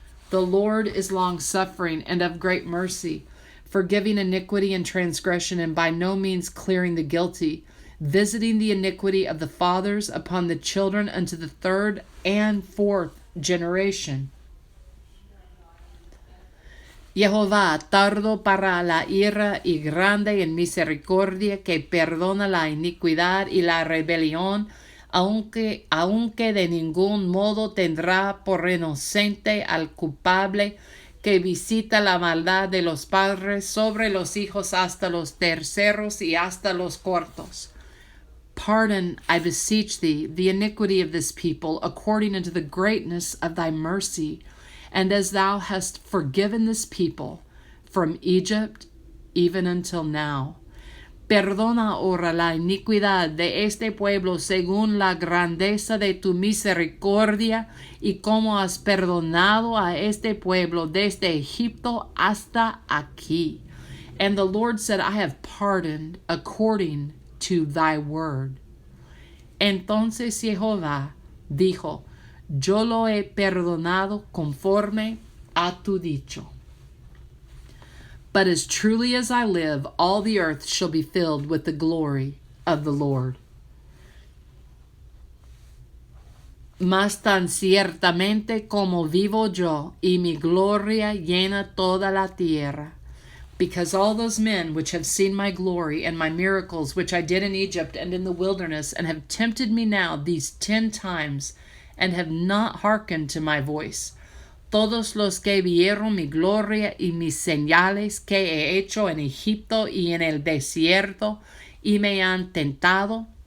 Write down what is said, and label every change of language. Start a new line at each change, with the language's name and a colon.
English: The Lord is long-suffering and of great mercy, forgiving iniquity and transgression, and by no means clearing the guilty, visiting the iniquity of the fathers upon the children unto the third and fourth generation.
Spanish: Jehová, tardo para la ira y grande en misericordia, que perdona la iniquidad y la rebelión, aunque de ningún modo tendrá por inocente al culpable, que visita la maldad de los padres sobre los hijos hasta los terceros y hasta los cuartos.
English: Pardon, I beseech thee, the iniquity of this people, according unto the greatness of thy mercy, and as thou hast forgiven this people from Egypt even until now.
Spanish: Perdona ahora la iniquidad de este pueblo según la grandeza de tu misericordia y como has perdonado a este pueblo desde Egipto hasta aquí.
English: And the Lord said, I have pardoned according to thy word.
Spanish: Entonces Jehová dijo, yo lo he perdonado conforme a tu dicho.
English: But as truly as I live, all the earth shall be filled with the glory of the Lord.
Spanish: Mas tan ciertamente como vivo yo, y mi gloria llena toda la tierra.
English: Because all those men which have seen my glory and my miracles which I did in Egypt and in the wilderness, and have tempted me now these 10 times, and have not hearkened to my voice,
Spanish: todos los que vieron mi gloria y mis señales que he hecho en Egipto y en el desierto, y me han tentado